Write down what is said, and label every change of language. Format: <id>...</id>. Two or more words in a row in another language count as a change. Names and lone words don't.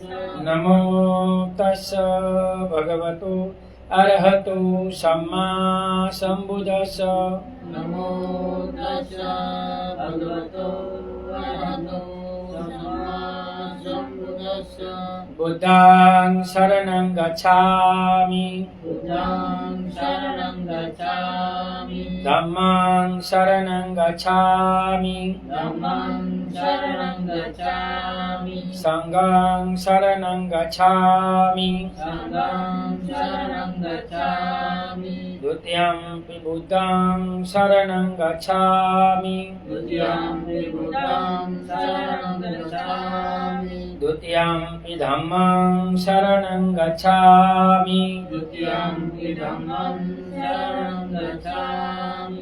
<pi>નમો તસ્સ ભગવતો અરહતો સમ્મા સંબુદ્ધસ્સ. નમો તસ્સ ભગવતો અરહતો સમ્મા સંબુદ્ધસ્સ. બુદ્ધં શરણં ગચ્છામિ બુદ્ધં શરણં ગચ્છામિ ધમ્મં શરણં ગચ્છામિ ધમ્મં શરણં ગચ્છામિ સંઘં શરણં ગચ્છામિ સંઘં શરણં ગચ્છામિ દ્વિતીયમ્પિ બુદ્ધં શરણં ગચ્છામિ દ્વિતીયમ્પિ બુદ્ધં શરણં ગચ્છામિ દ્વિતીયમ્પિ ધમ્મં શરણં ગચ્છામિ દ્વિતીયમ્પિ ધમ્મં શરણં ગચ્છામિ</pi>